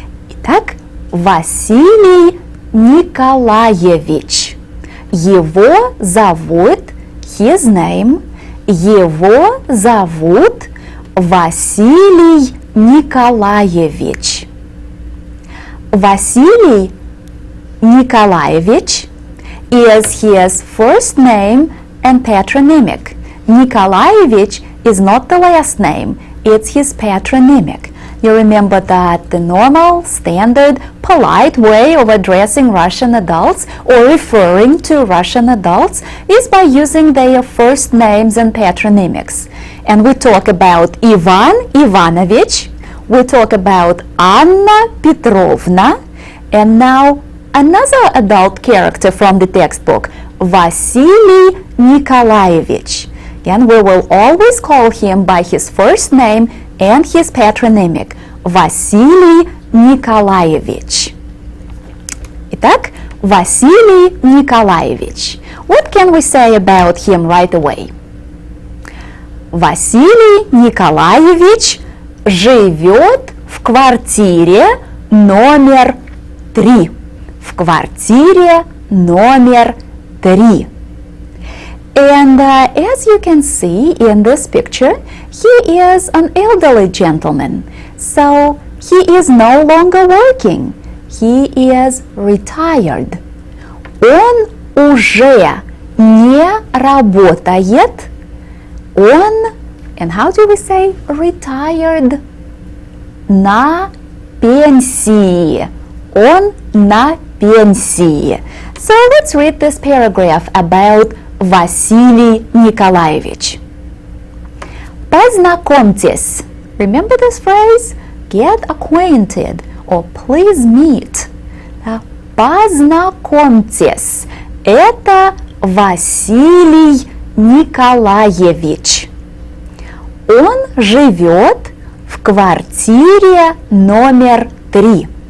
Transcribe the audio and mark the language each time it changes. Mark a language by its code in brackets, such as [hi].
[ru] Итак, Василий Николаевич. Его зовут, [en] his name, [ru] его зовут Василий Николаевич. [en] Василий Николаевич is his first name and patronymic. Nikolaevich is not the last name, it's his patronymic. You remember that the normal, standard, polite way of addressing Russian adults or referring to Russian adults is by using their first names and patronymics. And we talk about Ivan Ivanovich, we talk about Anna Petrovna, and now another adult character from the textbook, Vasily Nikolaevich. And we will always call him by his first name and his patronymic, Vasily Nikolaevich. [ru] Итак, Василий Николаевич. [en] What can we say about him right away? [ru] Василий Николаевич живет в квартире номер 3. В квартире номер 3. [en] And as you can see in this picture, he is an elderly gentleman. So he is no longer working. He is retired. [ru] Он уже не работает. [en] Он, and how do we say retired? [ru] На пенсии. Он на пенсии. [en] So let's read this paragraph about Василий Николаевич. [ru] Познакомьтесь. [en] Remember this phrase? Get acquainted or please meet. [ru] Познакомьтесь. Это Василий Николаевич. Он живет в квартире номер 3.